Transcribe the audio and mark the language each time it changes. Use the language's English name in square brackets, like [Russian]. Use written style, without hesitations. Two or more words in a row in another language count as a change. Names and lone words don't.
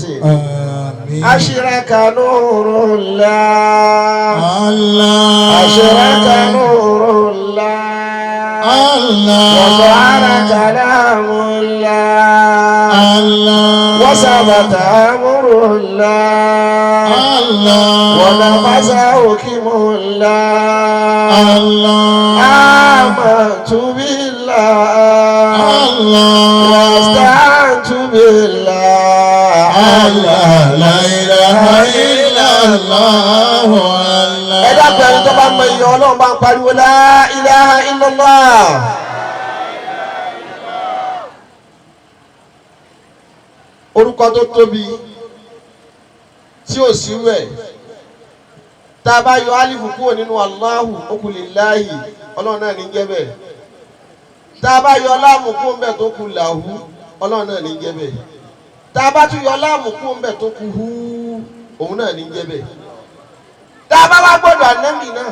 [Arabic] أشرك نور الله أشرك نور الله وظهر كلام الله وثبت أمر الله ونفذ حكم الله آمنت بالله الله استعنت بالله الله لا إله إلا الله [Yoruba] ẹ dákun ẹni tó bá mọ iye Ọlọ́run bá ń pariwo [Arabic] لا إله إلا الله. [Yoruba] orúkọ tó tóbi tí ò sí rẹ̀ tá a bá yọ alifu kúrò nínú Allahu okùn lillahi Ọlọ́run náà ní jẹ́ bẹ́ẹ̀ tá a bá yọ láàmù kúrò ń bẹ̀ tó kù làhú Ọlọ́run náà ní jẹ́ bẹ́ẹ̀ tá a bá tún yọ láàmù kúrò ń bẹ̀ tó kù hú òun náà ní jẹ́ bẹ́ẹ̀ tá a bá wá gbọ́dọ̀ ànábì náà